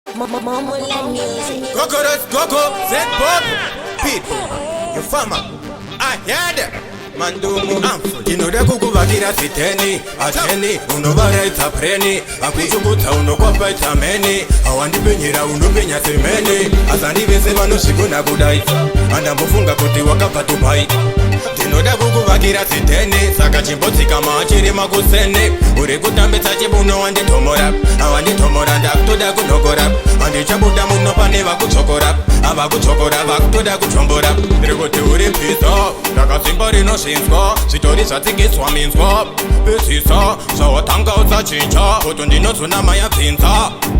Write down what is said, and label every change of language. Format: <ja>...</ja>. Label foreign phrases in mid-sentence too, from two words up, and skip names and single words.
<en>Mo-, mo-, mo-, Mola Music. Gogo, let's go, go. Zed Bob. People, you farmer. I hear them. Mandumu, I'm full.</en> <sn>Ndinoda kukuvakira ziteni, ateni, unovaraidza preni, akuchukutsa unokwapa itameni, awandipenyera unopenya semeni, asi handi vese vanosvikona kudai, andambofunga kuti wakabva Dubai. Ndinoda kukuvakira ziteni, saka chimbodzikama achiri makuseni, uri kutambisa chibuno wanditomora, awanditomora ndakutoda kunokora, handichabuda muno pane vakutsokora, avakutsokora vakutoda kuchombora, ndiri kuti uri bhizo, ndakazimba rinozvinzwa, zvitori zvatsikiswa minzwa, pedzisa, zvawatanga usachinja, poto ndinozonama yabvinza.</sn>